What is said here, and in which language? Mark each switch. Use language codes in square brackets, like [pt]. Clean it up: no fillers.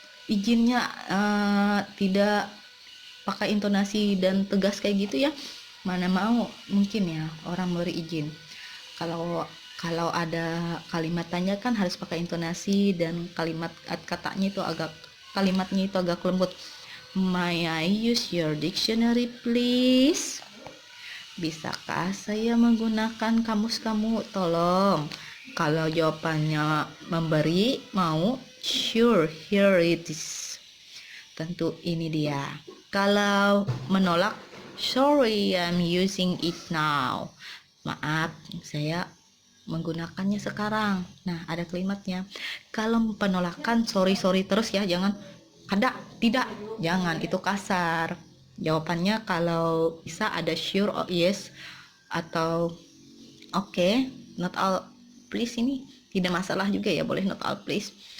[id] Izinnya tidak pakai intonasi dan tegas kayak gitu ya. Mana mau, mungkin ya orang beri izin. Kalau ada kalimat tanya kan harus pakai intonasi dan kalimatnya itu agak lembut. [en] May I use your dictionary please? [id] Bisakah saya menggunakan kamus kamu? Tolong. Kalau jawabannya memberi, mau, [en] sure, here it is. [id] Tentu ini dia. Kalau menolak, [en] sorry, I'm using it now. [id] Maaf, saya menggunakannya sekarang. Nah, ada kalimatnya. Kalau penolakan, sorry terus ya, jangan ada, tidak, jangan, itu kasar. Jawabannya kalau bisa ada [en] sure or yes [id] atau okay, [en] not all please, [id] ini tidak masalah juga ya, boleh not all please.